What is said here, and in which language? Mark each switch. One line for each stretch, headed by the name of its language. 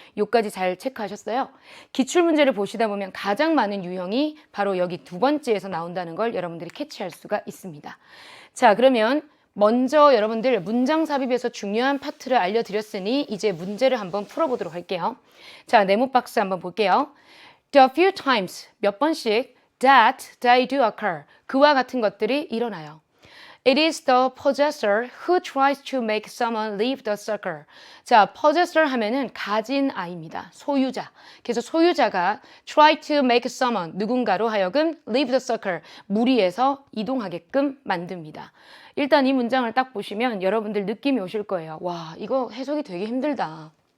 Korean: 요까지 잘 체크하셨어요? 기출문제를 보시다 보면 가장 많은 유형이 바로 여기 두 번째에서 나온다는 걸 여러분들이 캐치할 수가 있습니다. 자, 그러면 먼저 여러분들 문장 삽입에서 중요한 파트를 알려드렸으니 이제 문제를 한번 풀어보도록 할게요. 자, 네모 박스 한번 볼게요.
English: The few times,
Korean: 몇 번씩
English: that they do occur,
Korean: 그와 같은 것들이 일어나요.
English: It is the possessor who tries to make someone leave the circle.
Korean: 자, possessor 하면은 가진 아이입니다. 소유자. 그래서 소유자가
English: try to make someone,
Korean: 누군가로 하여금
English: leave the circle,
Korean: 무리해서 이동하게끔 만듭니다. 일단 이 문장을 딱 보시면 여러분들 느낌이 오실 거예요. 와, 이거 해석이 되게 힘들다.